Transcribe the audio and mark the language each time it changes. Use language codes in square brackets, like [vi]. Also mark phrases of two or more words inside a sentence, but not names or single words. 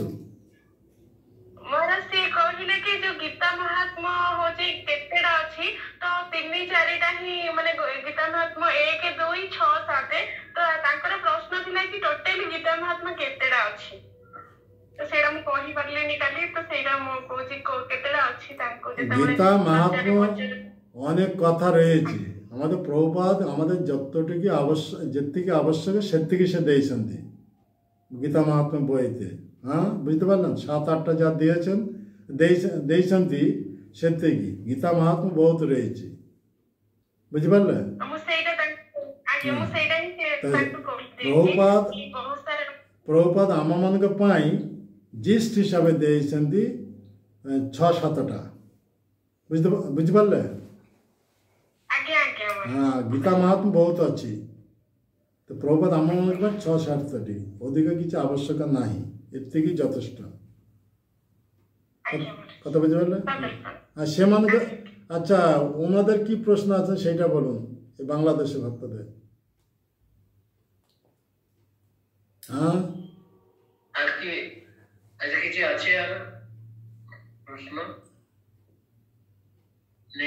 [or] ମହାରାଜ ସେ କହିଲେ କି ଯୋଉ ଗୀତା ମହାତ୍ମ୍ୟ ହଉଛି କେତେଟା ଅଛି, ତ 3-4ଟା ହିଁ, ମାନେ ଗୀତା ମହାତ୍ମ୍ୟ 1, 2, 6, 7। ତ ତାଙ୍କର ପ୍ରଶ୍ନ ଥିଲା କି ଟୋଟାଲି ଗୀତା ମହାତ୍ମ୍ୟ କେତେଟା ଅଛି, ତ ସେଇଟା ମୁଁ କହିପାରିଲିନି କାଲି, ତ ସେଇଟା ମୁଁ କହୁଛି କେତେଟା ଅଛି ତାଙ୍କୁ। [bn] গীতা মহাত্ম্য অনেক কথা রয়েছে। আমাদের প্রভুপাদ আমাদের যেତିকি আবশ্যক সেতিকি সে দিয়েছেন গীতা মহাত্ম্য বইতে। হ্যাঁ, বুঝতে পারলেন? 7-8টা যা দিয়েছেন সেতিকি। গীতা মহাত্ম্য বহুত রয়েছে, বুঝিপারলেন? [or] প্রভুপাদ ଆମମାନଙ୍କ ପାଇଁ ଜିଷ୍ଟ ହିସାବରେ ଦେଇଛନ୍ତି 6-7ଟା। ବୁଝିପାରିଲେ? ଆଜ୍ଞା ଆଜ୍ଞା ହଁ, ଗୀତା ମହାତ୍ମ୍ୟ ବହୁତ ଅଛି। ତ ପ୍ରଭୁପାଦ ଆମମାନଙ୍କ ପାଇଁ 6-7ଟି, ଅଧିକ କିଛି ଆବଶ୍ୟକ ନାହିଁ, ଏତିକି ଯଥେଷ୍ଟ। [bn] কথা বুঝতে পারলে? আর সেমানকে আচ্ছা, ওনাদের কি প্রশ্ন আছে সেটা বলুন, এই বাংলাদেশি ভক্তদের। হ্যাঁ, আর কি আচ্ছা কিছু আছে আর প্রশ্ন নেই?